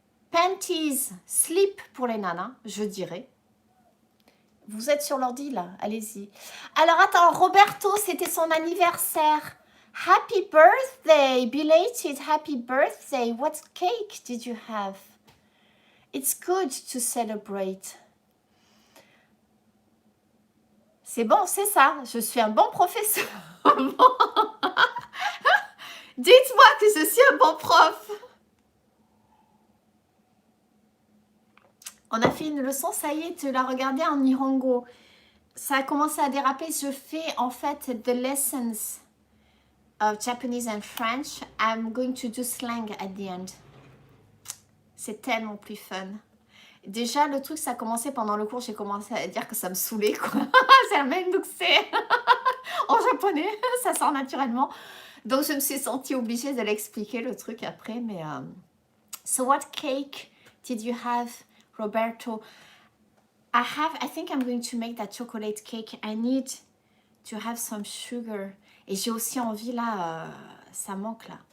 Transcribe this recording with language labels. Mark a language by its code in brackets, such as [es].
[fr] Panties, slip pour les nanas, je dirais. Vous êtes sur l'ordi là, allez-y. Alors attends, Roberto, c'était son anniversaire. [en] Happy birthday, belated happy birthday. What cake did you have? It's good to celebrate. [fr] C'est bon, c'est ça. Je suis un bon professeur. Dites-moi que je suis un bon prof. On a fait une leçon, ça y est, tu l'as regardé en Nihongo. Ça a commencé à déraper. Je fais en fait [en] the lessons of Japanese and French. I'm going to do slang at the end. [fr] C'est tellement plus fun. Déjà, le truc, ça a commencé pendant le cours. J'ai commencé à dire que ça me saoulait, quoi. C'est la même, donc c'est en japonais, ça sort naturellement. Donc, je me suis sentie obligée de l'expliquer, le truc, après. [en] Mais, so what cake did you have, Roberto? I think I'm going to make that chocolate cake. I need to have some sugar. [fr] Et j'ai aussi envie, là, ça manque, là.